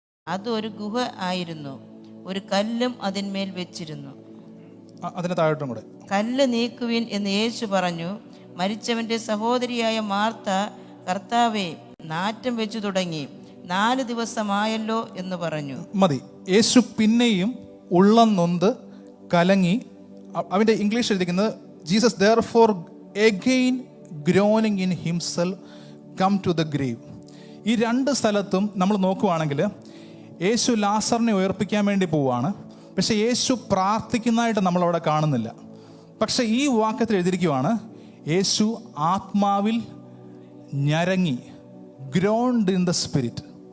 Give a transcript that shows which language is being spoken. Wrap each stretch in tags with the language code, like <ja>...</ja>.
<ml>അത് ഒരു ഗുഹ ആയിരുന്നു, ഒരു കല്ലും അതിന്മേൽ വെച്ചിരുന്നു. അതിന് താഴോട്ടും കൂടെ, കല്ല് നീക്കുവിൻ എന്ന് യേശു പറഞ്ഞു. മരിച്ചവന്റെ സഹോദരിയായ മാർത്ത, കർത്താവേ, നാറ്റം വെച്ചു തുടങ്ങി, 4 ദിവസമായല്ലോ എന്ന് പറഞ്ഞു. മതി. യേശു പിന്നെയും ഉള്ളം നൊന്ത് കലങ്ങി. അവൻ്റെ English എഴുതിക്കുന്നത്,</ml> <en>Jesus therefore again groaning in himself come to the grave.</en> <ml>ഈ രണ്ട് സ്ഥലത്തും നമ്മൾ നോക്കുവാണെങ്കിൽ യേശു ലാസറിനെ ഉയർപ്പിക്കാൻ വേണ്ടി പോവുകയാണ്, പക്ഷെ യേശു പ്രാർത്ഥിക്കുന്നതായിട്ട് നമ്മളവിടെ കാണുന്നില്ല. പക്ഷെ ഈ വാക്യത്തിൽ എഴുതിയിരിക്കുവാണ്, യേശു ആത്മാവിൽ ഞരങ്ങി,</ml> <en>Groaned in the spirit.</en>